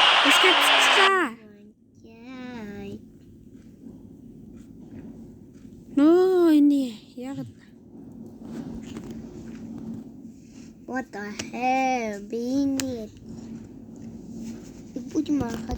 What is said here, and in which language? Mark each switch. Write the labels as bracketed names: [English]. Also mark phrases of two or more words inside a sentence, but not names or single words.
[Mongolian] Скатчлаа. Яй. Нөө энэ яг [English] What the hell? Бини. [Russian] Будем махать.